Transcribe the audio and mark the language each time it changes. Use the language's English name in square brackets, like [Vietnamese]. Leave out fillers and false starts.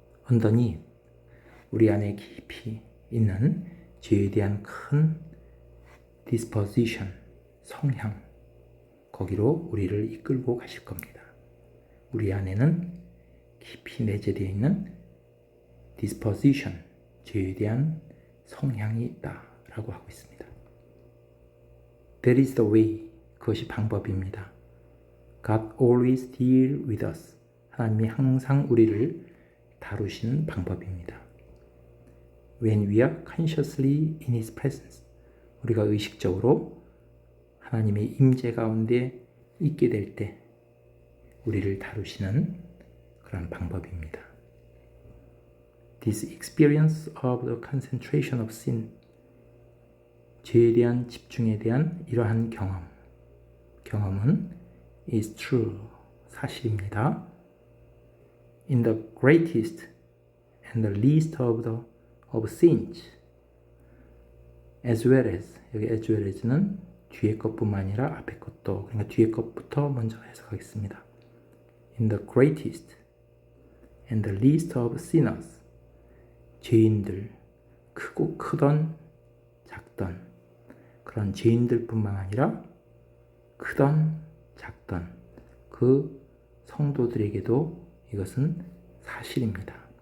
[Korean] underneath, 우리 안에 깊이 있는 죄에 대한 큰 disposition, 성향, 거기로 우리를 이끌고 가실 겁니다. 우리 안에는 깊이 내재되어 있는 disposition, 죄에 대한 성향이 있다라고 하고 있습니다. [English] That is the way, [Korean] 그것이 방법입니다. [English] God always deal with us, [Korean] 하나님이 항상 우리를 다루시는 방법입니다. [English] When we are consciously in His presence, [Korean] 우리가 의식적으로 하나님의 임재 가운데 있게 될 때 우리를 다루시는 그런 방법입니다. [English] This experience of the concentration of sin, [Korean] 죄에 대한 집중에 대한 이러한 경험은 [English] is true, [Korean] 사실입니다. [English] In the greatest and the least of sins, as well as, [Korean] 여기 as well as는 뒤에 것뿐만 아니라 앞에 것도, 그러니까 뒤에 것부터 먼저 해석하겠습니다. [English] In the greatest and the least of sinners, [Korean] 죄인들, 크던 작던 그런 죄인들뿐만 아니라 크던 작던 그 성도들에게도 이것은 사실입니다.